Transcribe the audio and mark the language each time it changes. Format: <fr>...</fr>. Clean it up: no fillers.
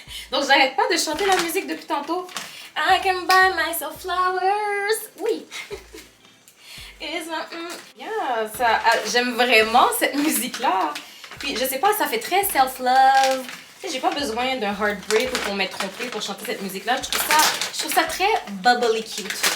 <fr>Donc, j'arrête pas de chanter la musique depuis tantôt.</fr> <en>I can buy myself flowers.</en> <fr>Oui. Yeah, j'aime vraiment cette musique-là. Puis, je sais pas, ça fait très self-love. Tu sais, j'ai pas besoin d'un heartbreak ou qu'on m'ait trompé pour chanter cette musique-là. Je trouve ça très bubbly cute.</fr>